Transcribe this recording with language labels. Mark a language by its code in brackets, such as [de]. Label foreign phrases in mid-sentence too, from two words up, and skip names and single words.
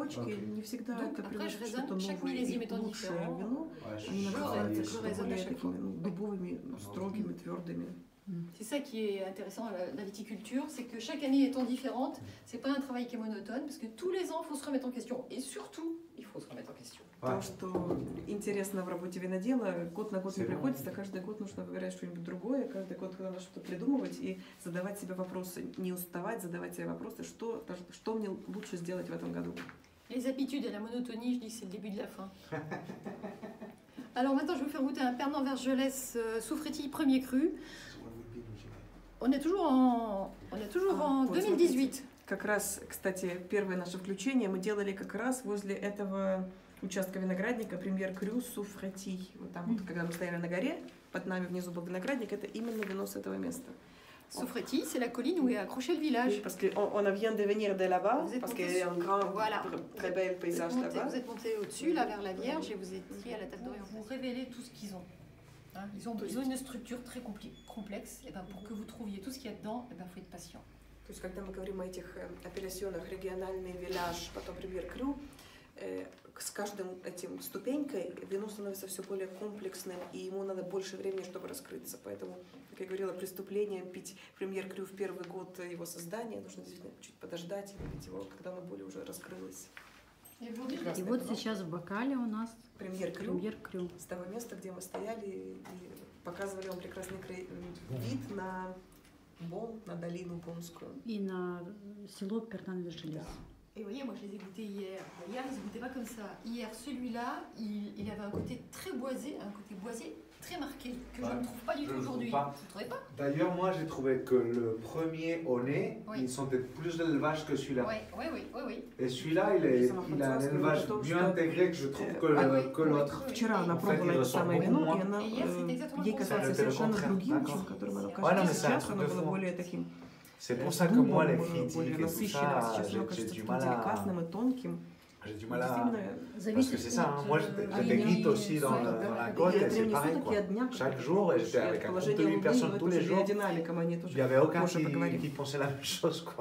[fr] Donc après je raisonne, chaque millésime étant différent, je raisonne à chaque fois. C'est ça qui est intéressant la viticulture, c'est que chaque année étant différente, c'est pas un travail qui est monotone, parce que tous les ans il faut se remettre en question, et surtout il faut se remettre en question. [ru] То, что интересно в работе винодела, год на год не приходится, каждый год нужно выбирать что-нибудь другое, каждый год надо что-то придумывать и задавать себе вопросы, не уставать, задавать себе вопросы, что мне лучше сделать в этом году. [fr] Les habitudes et la monotonie, je dis que c'est le début de la fin. Alors maintenant je vais vous faire goûter un Pernod Vergelès Soufretti premier cru. On est toujours en 2018. [ru] Как раз, кстати, первое наше включение мы делали как раз возле этого участка виноградника, [fr] premier cru [ru] Соуфрети. Вот там, вот, когда мы стояли на горе, под нами внизу был виноградник, это именно вино с этого места. [fr] Sofreti, c'est la colline où est accroché le village. Oui, parce qu'on vient de venir de là-bas, parce qu'il y a un grand, très bel paysage là-bas. Vous êtes monté au-dessus, là, vers la Vierge, et vous étiez à la table d'Orient. Vous révélez tout ce qu'ils ont. Hein, ils ont une structure très complexe. Et ben, pour que vous trouviez tout ce qu'il y a dedans, il faut être patient. [ru] То есть, когда мы говорим о этих апелляционах, региональный виллаж, потом премьер-крю, с каждым этим ступенькой вино становится все более комплексным, и ему надо больше времени, чтобы раскрыться. Поэтому, как я говорила, преступление пить премьер-крю в первый год его создания, нужно действительно чуть подождать и выпить его, когда оно более уже раскрылось. И вот сейчас в бокале у нас премьер-крю с того места, где мы стояли и показывали вам прекрасный вид на Бон, на долину Бонскую. И на село Пернан-Вержелес. [fr] Et vous voyez, moi je les ai goûtés hier. Hier, ils ne se goûtaient pas comme ça. Hier, celui-là, il avait un côté très boisé, très marqué, que je ne trouve pas du tout aujourd'hui. Vous ne trouvez pas? D'ailleurs, moi j'ai trouvé que le premier au nez, ils sont peut-être plus d'élevage que celui-là. Oui. Et celui-là, il a un élevage mieux intégré que je trouve que l'autre. [ru] Вчера она пробовала это самое вино, и она ей казалось совершенно другим, чем которым оно кажется сейчас, оно было более таким. [fr] C'est pour ça que moi, les critiques et tout ça, j'ai du mal à... J'ai du mal à... Parce que c'est ça, hein. Moi j'étais guide aussi dans la côte et c'est pareil quoi. Chaque jour, et j'étais avec un groupe de 8 personnes tous les jours, il n'y avait aucun qui pensait la même chose quoi.